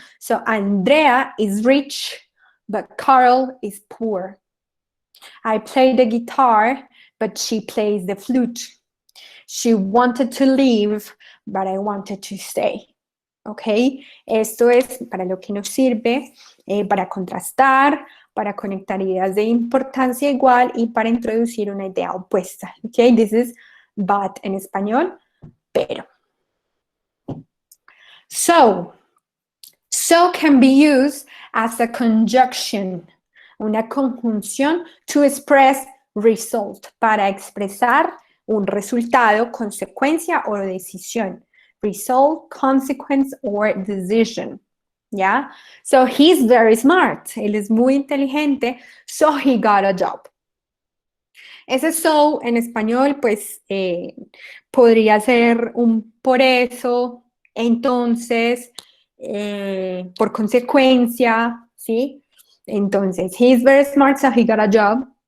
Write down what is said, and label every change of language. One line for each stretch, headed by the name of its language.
English: So, Andrea is rich, but Carl is poor. I play the guitar, but she plays the flute. She wanted to leave, but I wanted to stay. ¿Ok?
Spanish: Esto es para lo que nos sirve, para contrastar, para conectar ideas de importancia igual y para introducir una idea opuesta.
English: ¿Ok? This is but
Spanish: en español, pero.
English: So can be used as a conjunction,
Spanish: una conjunción
English: to express result,
Spanish: para expresar un resultado, consecuencia o decisión.
English: Result, consequence, or decision. ¿Ya? So he's very smart.
Spanish: Él es muy inteligente.
English: So he got a job.
Spanish: Ese so en español, pues, podría ser un por eso, entonces, por consecuencia, ¿sí?
English: Entonces, he's very smart, so he got a job.